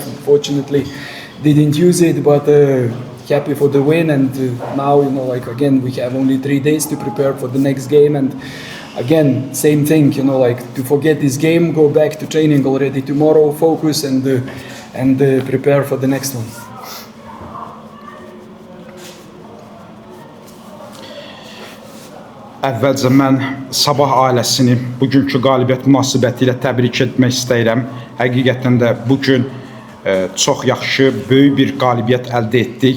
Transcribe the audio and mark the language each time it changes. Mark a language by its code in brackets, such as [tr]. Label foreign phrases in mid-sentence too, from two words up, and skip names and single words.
[en] Unfortunately, didn't use it, but happy for the win. And now, again, we have only 3 days to prepare for the next game, and again, same thing, to forget this game, go back to training already tomorrow, focus and prepare for the next one. [az] Əvvəlcə mən Sabah ailəsini bugünkü qalibiyyət münasibətilə təbrik etmək istəyirəm. Həqiqətən də bugün çox yaxşı, böyük bir qalibiyyət əldə etdik.